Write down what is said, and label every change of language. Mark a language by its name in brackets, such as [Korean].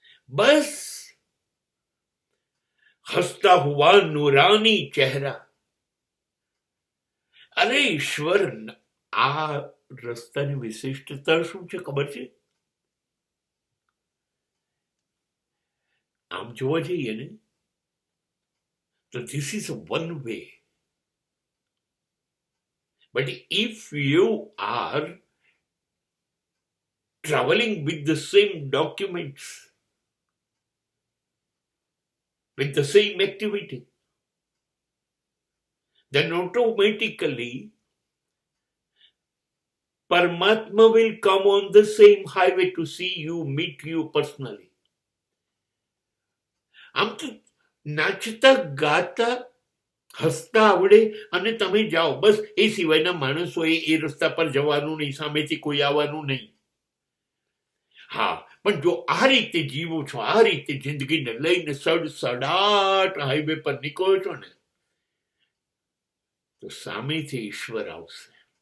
[Hindi] બસ હસતા હુઆ નૂરાની ચહેરા. [Gujarati] અરે ઈશ્વર, આ રસ્તાની વિશિષ્ટતા શું છે ખબર છે? આમ જોવા જઈએ ને તો [English] this is a one way, but if you are traveling with the same documents, with the same activity, then automatically Paramatma will come on the same highway to see you, meet you personally. [Gujarati] આમ તો નાચતા ગાતા હસતા આવડે અને તમે જાઓ, બસ એ સિવાયના માણસોએ એ રસ્તા પર જવાનું નહીં, સામેથી કોઈ આવવાનું નહીં. હા, પણ જો આ રીતે જીવો છો, આ રીતે જિંદગીને લઈને સડસડાટ હાઈવે પર નીકળો છો ને, તો સામેથી ઈશ્વર આવશે.